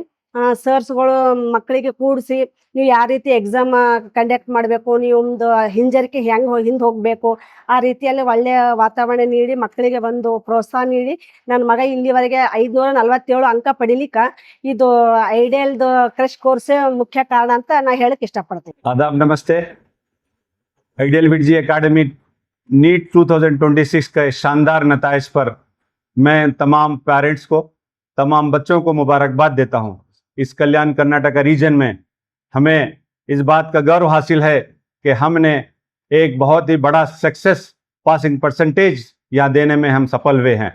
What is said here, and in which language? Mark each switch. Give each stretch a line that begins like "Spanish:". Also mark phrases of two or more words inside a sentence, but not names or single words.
Kannada: ಸರ್ಸ್ಗಳು ಮಕ್ಕಳಿಗೆ ಕೂಡಿಸಿ ನೀವು ಯಾವ ರೀತಿ
English: exam conduct
Kannada: ಮಾಡಬೇಕು, ನಿಮ್ಮದು ಹಿಂಜರಿಕೆ ಹೆಂಗೆ ಹಿಂದೆ ಹೋಗಬೇಕು, ಆ ರೀತಿಯಲ್ಲಿ ಒಳ್ಳೆಯ ವಾತಾವರಣ ನೀಡಿ ಮಕ್ಕಳಿಗೆ ಒಂದು ಪ್ರೋತ್ಸಾಹ ನೀಡಿ ನನ್ನ ಮಗ ಇಲ್ಲಿವರೆಗೆ 547 ಅಂಕ ಪಡಿಲಿಕ್ಕೆ ಇದು ಐಡಿಯಲ್ದು
English: crash course
Kannada: ಮುಖ್ಯ ಕಾರಣ ಅಂತ ನಾ ಹೇಳಕ್ಕೆ ಇಷ್ಟಪಡ್ತೀನಿ.
Hindi: आदाब, नमस्ते। आइडियल
English: VIT G Academy
Hindi: नीट 2026 के शानदार नताइज पर मैं तमाम पेरेंट्स को, तमाम बच्चों को मुबारकबाद देता हूँ। इस कल्याण कर्नाटका रीजन में हमें इस बात का गर्व हासिल है कि हमने एक बहुत ही बड़ा
English: success passing percentage
Hindi: यहाँ देने में हम सफल हुए हैं।